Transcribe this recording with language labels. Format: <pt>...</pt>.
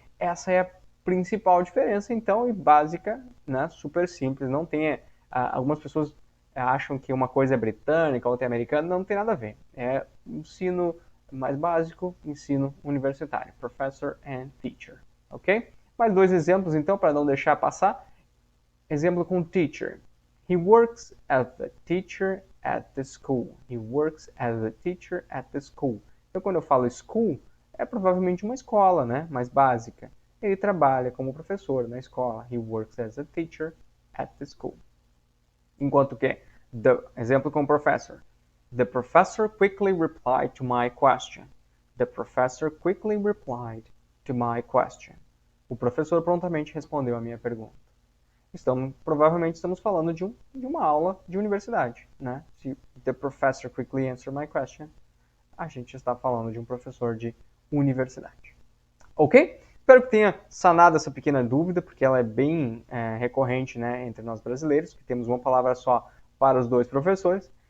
<pt>Essa é a principal diferença, então, e básica, né? Super simples. Não tem. Algumas pessoas acham que uma coisa é britânica, outra é americana. Não tem nada a ver. É ensino mais básico, ensino universitário. Professor and teacher. Ok? Mais dois exemplos, então, para não deixar passar. Exemplo com teacher.</pt> <en>He works as a teacher at the school. He works as a teacher at the school.</en> <pt>Então, quando eu falo school, é provavelmente uma escola, né? Mais básica. Ele trabalha como professor na escola.</pt> <en>He works as a teacher at the school.</en> <pt>Enquanto que, exemplo com professor.</pt> <en>The professor quickly replied to my question. The professor quickly replied to my question.</en> <pt>O professor prontamente respondeu a minha pergunta. Provavelmente estamos falando de uma aula de universidade, né? Se</pt> <en>the professor quickly answered my question,</en> <pt>a gente está falando de um professor de universidade. Ok? Espero que tenha sanado essa pequena dúvida, porque ela é bem recorrente, né, entre nós brasileiros, que temos uma palavra só para os dois professores.</pt>